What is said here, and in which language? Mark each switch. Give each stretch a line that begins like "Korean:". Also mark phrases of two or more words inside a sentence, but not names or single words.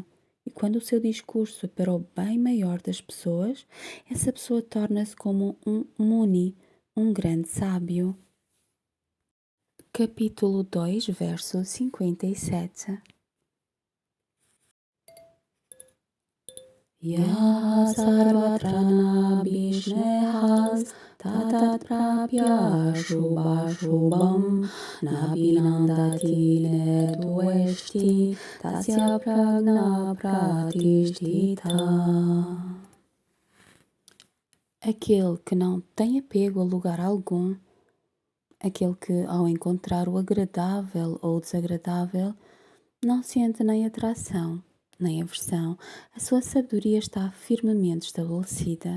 Portuguese: E quando o seu discurso é para o bem maior das pessoas, essa pessoa torna-se como um muni, um grande sábio. Capítulo 2, verso 57.
Sanskrit: यः सर्वत्रानभिस्नेहस्तत्तत्प्राप्य शुभाशुभम् नाभिनन्दति न द्वेष्टि तस्य प्रज्ञा प्रतिष्ठिता.
Portuguese: Aquele que não tem apego a lugar algum, aquele que ao encontrar o agradável ou o desagradável não sente nem atração nem aversão, a sua sabedoria está firmemente estabelecida.